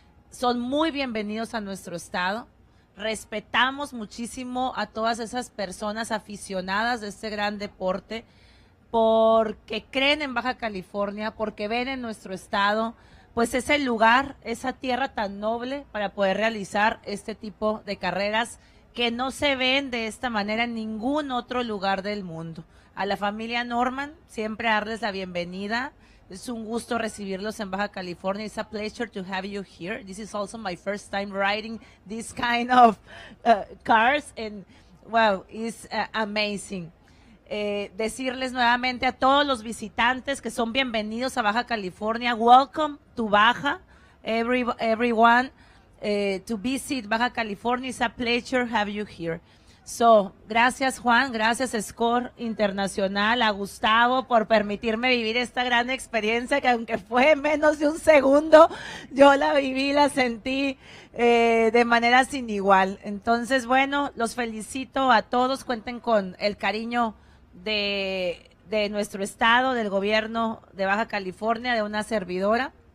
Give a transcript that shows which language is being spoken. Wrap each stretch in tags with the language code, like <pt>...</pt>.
<es>Son muy bienvenidos a nuestro estado. Respetamos muchísimo a todas esas personas aficionadas de este gran deporte porque creen en Baja California, porque ven en nuestro estado pues ese lugar, esa tierra tan noble para poder realizar este tipo de carreras que no se ven de esta manera en ningún otro lugar del mundo. A la familia Norman, siempre darles la bienvenida. Es un gusto recibirlos en Baja California.</es> <en>It's a pleasure to have you here. This is also my first time riding this kind of cars, and wow, it's amazing.</en> <es>Decirles nuevamente a todos los visitantes que son bienvenidos a Baja California.</es> <en>Welcome to Baja, everyone. To visit Baja California. It's a pleasure have you here.</en> <es>So, gracias Juan, gracias Score Internacional, a Gustavo por permitirme vivir esta gran experiencia que aunque fue menos de un segundo, yo la viví, la sentí de manera sin igual. Entonces, bueno, los felicito a todos, cuenten con el cariño de nuestro estado, del gobierno de Baja California, de una servidora.</es>